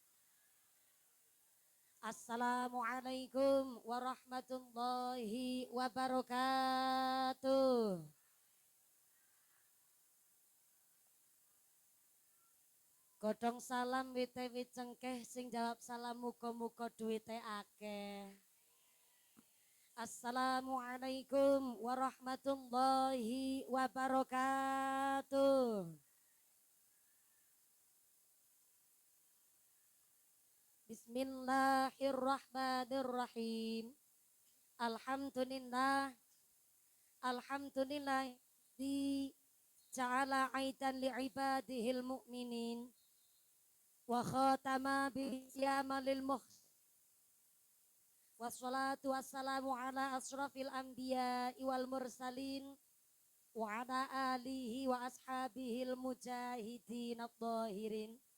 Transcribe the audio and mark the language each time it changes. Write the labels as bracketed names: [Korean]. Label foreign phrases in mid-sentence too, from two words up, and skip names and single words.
[Arabic] السلام عليكم ورحمة الله وبركاته. [Javanese] Godhong salam wite wit cengkeh sing jawab salam muga-muga duwite akeh. [Arabic] السلام عليكم ورحمة الله وبركاته. بسم الله الرحمن الرحيم. الحمد لله. الحمد لله الذي جعل عيدا لعباده المؤمنين وختم بصيام المحس. والصلاة والسلام على أشرف الأنبياء والمرسلين وعلى آله وأصحابه المجاهدين الطاهرين.